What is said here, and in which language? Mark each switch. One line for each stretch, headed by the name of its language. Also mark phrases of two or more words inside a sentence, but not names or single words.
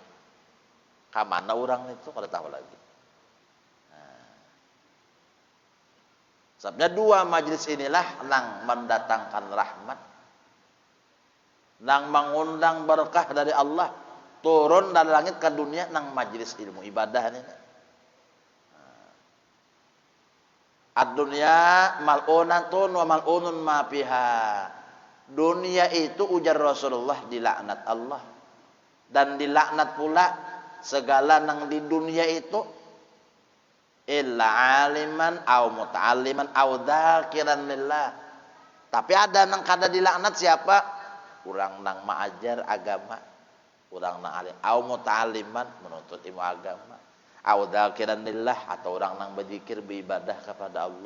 Banjar: Kamana orang itu kada tahu lagi. Sebabnya 2 majelis inilah nang mendatangkan rahmat, nang mengundang berkah dari Allah turun dari langit ke dunia nang majelis ilmu ibadah ini.
Arabic: الدنيا ملعونة وملعون ما فيها.
Banjar: Dunia itu ujar Rasulullah dilaknat Allah. Dan dilaknat pula segala nang di dunia itu
Arabic: إلا عالما أو متعلما أو ذاكرا لله.
Banjar: Tapi ada nang kada dilaknat siapa? Urang nang maajar agama, urang nang alim,
Arabic: أو متعلما
Banjar: menuntut ilmu agama,
Arabic: أو ذاكرا لله
Banjar: atau orang nang berzikir beribadah kepada Allah.